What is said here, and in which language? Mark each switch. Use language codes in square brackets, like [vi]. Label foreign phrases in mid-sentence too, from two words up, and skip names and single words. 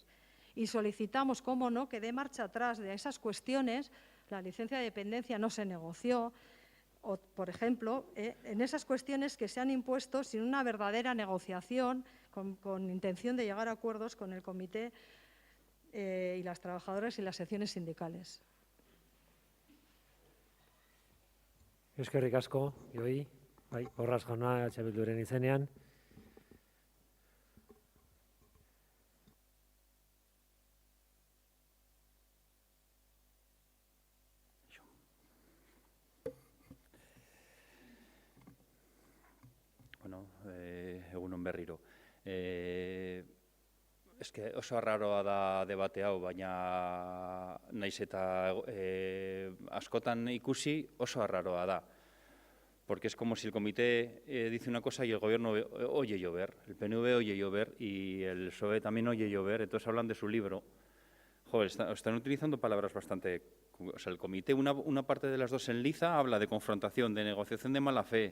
[es] Y solicitamos, cómo no, que dé marcha atrás de esas cuestiones. La licencia de dependencia no se negoció, o, por ejemplo, en esas cuestiones que se han impuesto sin una verdadera negociación, con intención de llegar a acuerdos con el comité y las trabajadoras y las secciones sindicales. [eu] Eskerrik asko, Joi, Borras jauna EH Bilduren izenean. Bueno, egunon berriro. Eske oso arraroa da debate hau, baina naiz eta askotan ikusi oso arraroa da. [es] Porque es como si el comité dice una cosa y el gobierno oye llover, el PNV oye llover y el PSOE también oye llover, entonces hablan de su libro. Joder, están utilizando palabras bastante... O sea, el comité, una parte de las dos en liza, habla de confrontación, de negociación de mala fe.